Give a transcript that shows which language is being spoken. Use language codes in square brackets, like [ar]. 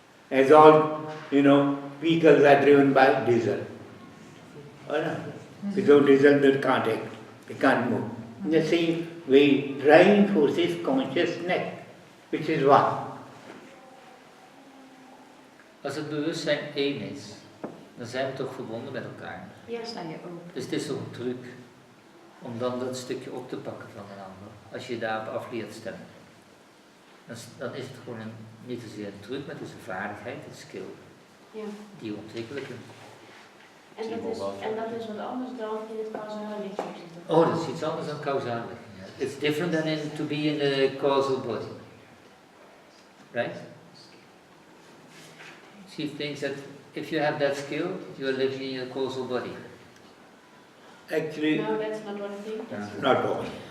[en] As all, you know, vehicles are driven by diesel. Or not? Without diesel they can't act, they can't move. In the same way, driving force is consciousness, which is one. [nl] Als het bewustzijn één is, dan zijn we toch verbonden met elkaar. Ja. Sta je open. Dus het is toch een truc om dan dat stukje op te pakken van een ander. Als je daarop af leert stemmen. Dan is het gewoon niet zozeer een truc, maar het is een vaardigheid, een skill. Ja. Die we ontwikkelen kunnen. En dat is wat anders dan in het causale lichaam zitten. Oh, dat is iets anders dan causaal lichaam. [en] It's different than to be in the causal body. Right? She thinks that if you have that skill, you are living in your causal body. Actually, No, that's not what I think. not all.